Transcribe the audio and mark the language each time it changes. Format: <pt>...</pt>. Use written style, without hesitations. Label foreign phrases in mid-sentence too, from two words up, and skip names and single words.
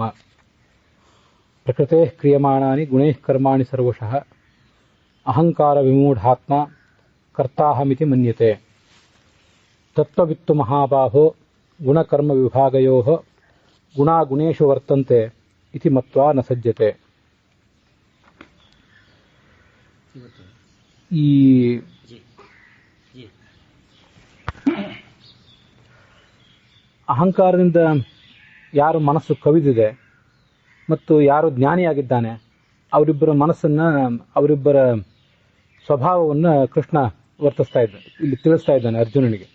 <sa>ಪ್ರಕೃತೇಃ ಕ್ರಿಯಮಾಣಾನಿ ಗುಣೈಃ ಕರ್ಮಾಣಿ ಸರ್ವಶಃ ಅಹಂಕಾರ ವಿಮೂಢಾತ್ಮ ಕರ್ತಾಹಮಿತಿ ಮನ್ಯತೆ. ತತ್ವವಿತ್ತು ಮಹಾಬಾಹೋ ಗುಣಕರ್ಮ ವಿಭಾಗಯೋಃ ಗುಣಾಗುಣೇಷು ವರ್ತಂತೆ ಇತಿ ಮತ್ವಾ ನ ಸಜ್ಜತೆ.</sa> <kn>ಈ ಅಹಂಕಾರದಿಂದ ಯಾರು ಮನಸ್ಸು ಕವಿದಿದೆ ಮತ್ತು ಯಾರು ಜ್ಞಾನಿಯಾಗಿದ್ದಾನೆ ಅವರಿಬ್ಬರ ಮನಸ್ಸನ್ನ, ಅವರಿಬ್ಬರ ಸ್ವಭಾವವನ್ನು ಕೃಷ್ಣ ವರ್ತಿಸ್ತಾ ಇದ್ದಾನೆ, ಇಲ್ಲಿ ತಿಳಿಸ್ತಾ ಇದ್ದಾನೆ ಅರ್ಜುನನಿಗೆ.</kn>